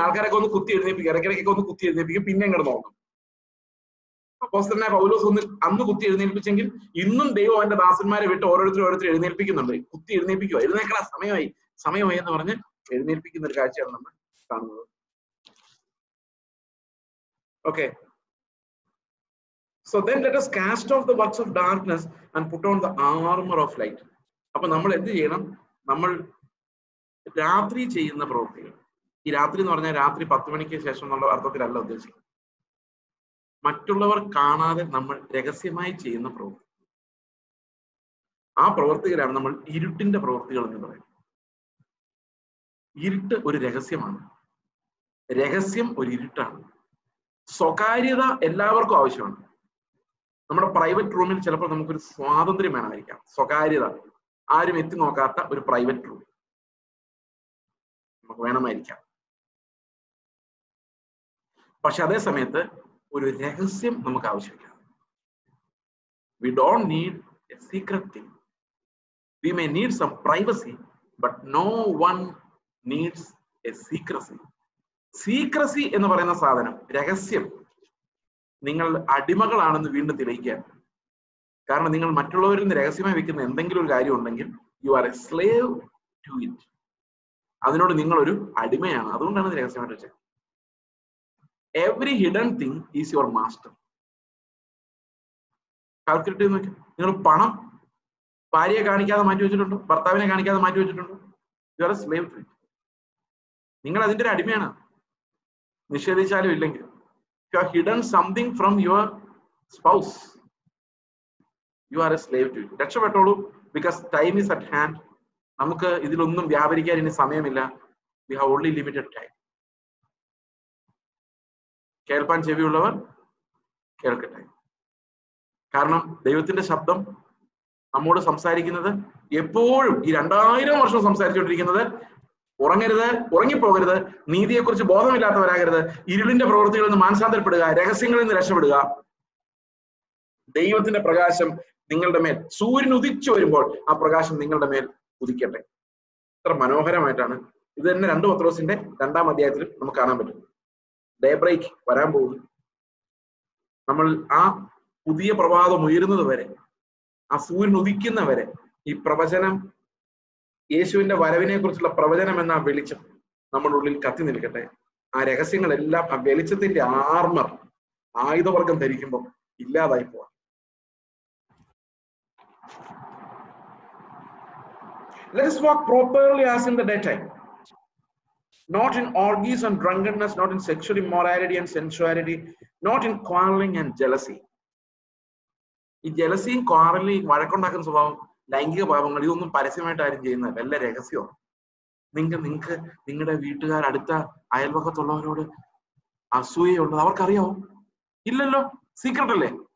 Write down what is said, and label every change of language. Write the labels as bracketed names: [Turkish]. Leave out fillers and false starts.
[Malayalam] ആൾക്കാരൊക്കെ ഒന്ന് കുത്തി എഴുന്നേപ്പിക്കും, ഇടയ്ക്കിടയ്ക്കൊക്കെ ഒന്ന് കുത്തി എഴുന്നേപ്പിക്കും, പിന്നെയും കിടന്ന് ഉറങ്ങും. അപ്പോസ്തലനായ പൗലോസ് അന്ന് കുത്തി എഴുന്നേൽപ്പിച്ചെങ്കിൽ ഇന്നും ദൈവം അവന്റെ ദാസന്മാരെ വിട്ട് ഓരോരുത്തർ എഴുന്നേൽപ്പിക്കുന്നുണ്ട്. കുത്തി എഴുന്നേൽപ്പിക്കുക, എഴുന്നേക്കടാ, സമയമായി എന്ന് പറഞ്ഞ് എഴുന്നേൽപ്പിക്കുന്ന ഒരു കാഴ്ചയാണ് നമ്മൾ കാണുന്നത്. [English] Okay. So then let us cast off the works of darkness and put on the armor of light. [Malayalam] അപ്പൊ നമ്മൾ എന്ത് ചെയ്യണം? നമ്മൾ രാത്രി ചെയ്യുന്ന പ്രവൃത്തികൾ, ഈ രാത്രി എന്ന് പറഞ്ഞാൽ രാത്രി 10 മണിക്ക് ശേഷം എന്നുള്ള അർത്ഥത്തിലല്ല ഉദ്ദേശിക്കുന്നത്. മറ്റുള്ളവർ കാണാതെ നമ്മൾ രഹസ്യമായി ചെയ്യുന്ന പ്രവൃത്തി, ആ പ്രവൃത്തികളാണ് നമ്മൾ ഇരുട്ടിന്റെ പ്രവൃത്തികൾ എന്ന് പറയുന്നത്. ഇരുട്ട് ഒരു രഹസ്യമാണ്, രഹസ്യം ഒരു ഇരുട്ടാണ്. സ്വകാര്യത എല്ലാവർക്കും ആവശ്യമാണ്. നമ്മുടെ പ്രൈവറ്റ് റൂമിൽ ചിലപ്പോൾ നമുക്കൊരു സ്വാതന്ത്ര്യം വേണമായിരിക്കാം. സ്വകാര്യത, ആരും എത്തി നോക്കാത്ത ഒരു പ്രൈവറ്റ് റൂം നമുക്ക് വേണമായിരിക്കാം. പക്ഷെ അതേ സമയത്ത് ഒരു രഹസ്യം നമുക്ക് ആവശ്യമില്ല. [English] We don't need a secret thing. We may need some privacy, but no one needs a secrecy. [Malayalam] Secrecy എന്ന് പറയുന്ന സാധനം, രഹസ്യം, നിങ്ങൾ അടിമകളാണെന്ന് വീണ്ടും തെളിയിക്കാൻ. കാരണം നിങ്ങൾ മറ്റുള്ളവരിൽ നിന്ന് രഹസ്യമായി വെക്കുന്ന എന്തെങ്കിലും ഒരു കാര്യം ഉണ്ടെങ്കിൽ [English] You are a slave to it. [Malayalam] അതിനോട് നിങ്ങളൊരു അടിമയാണ്. അതുകൊണ്ടാണ് ഇത് രഹസ്യമായിട്ട് വെച്ചത്. [English] Every hidden thing is your master. [Malayalam] Calculate ചെയ്ത് നോക്കി. നിങ്ങൾ പണം ഭാര്യയെ കാണിക്കാതെ മാറ്റി വെച്ചിട്ടുണ്ടോ? ഭർത്താവിനെ കാണിക്കാതെ മാറ്റി വെച്ചിട്ടുണ്ടോ? [English] You are a slave to it. [Malayalam] നിങ്ങൾ അതിന്റെ ഒരു അടിമയാണ്, നിഷേധിച്ചാലും ഇല്ലെങ്കിലും. [English] You have hidden something from your spouse, you are a slave to it. [Malayalam] രക്ഷപ്പെട്ടോളൂ, [English] because time is at hand. [Malayalam] നമുക്ക് ഇതിലൊന്നും വ്യാപരിക്കാൻ ഇനി സമയമില്ല. [English] We have only limited time. [Malayalam] കേൾപ്പാൻ ചെവിയുള്ളവർ കേൾക്കട്ടെ. കാരണം ദൈവത്തിന്റെ ശബ്ദം നമ്മോട് സംസാരിക്കുന്നത് എപ്പോഴും ഈ 2000 വർഷം സംസാരിച്ചുകൊണ്ടിരിക്കുന്നത് ഉറങ്ങരുത്, ഉറങ്ങിപ്പോകരുത്, നീതിയെക്കുറിച്ച് ബോധമില്ലാത്തവരാകരുത്, ഇരുളിന്റെ പ്രവൃത്തികളിൽ നിന്ന് മാനസാന്തരപ്പെടുക, രഹസ്യങ്ങളിൽ നിന്ന് രക്ഷപ്പെടുക, ദൈവത്തിന്റെ പ്രകാശം നിങ്ങളുടെ മേൽ, സൂര്യൻ ഉദിച്ചു വരുമ്പോൾ ആ പ്രകാശം നിങ്ങളുടെ മേൽ ഉദിക്കട്ടെ. ഇത്ര മനോഹരമായിട്ടാണ് ഇത് തന്നെ 2 പത്രോസിന്റെ 2-ാം അധ്യായത്തിൽ നമുക്ക് കാണാൻ പറ്റും. ഡേ ബ്രേക്ക് വരാൻ പോകുന്നു. നമ്മൾ ആ പുതിയ പ്രഭാതം ഉയരുന്നത് വരെ, ആ സൂര്യൻ ഉദിക്കുന്നവരെ ഈ പ്രവചനം, യേശുവിന്റെ വരവിനെ കുറിച്ചുള്ള പ്രവചനം എന്ന വെളിച്ചം നമ്മുടെ ഉള്ളിൽ കത്തി നിൽക്കട്ടെ. ആ രഹസ്യങ്ങളെല്ലാം ആ വെളിച്ചത്തിന്റെ ആർമർ, ആയുധവർഗം ധരിക്കുമ്പോൾ ഇല്ലാതായി പോവാം. [English] Let us walk properly as in the daytime, not in orgies and drunkenness, not in sexual immorality and sensuality, not in quarreling and jealousy. [Malayalam] ഈ ജലസിയും ക്വാറലിയും വഴക്കുണ്ടാക്കുന്ന സ്വഭാവം, ലൈംഗിക പാപങ്ങൾ, ഇതൊന്നും പരസ്യമായിട്ട് ആരും ചെയ്യുന്നതല്ല, എല്ലാം രഹസ്യമാണ്. നിങ്ങൾക്ക് നിങ്ങളുടെ വീട്ടുകാർ, അടുത്ത അയൽവക്കത്തുള്ളവരോട് അസൂയുള്ളത് അവർക്കറിയാവോ? ഇല്ലല്ലോ. സീക്രട്ട് അല്ലേ?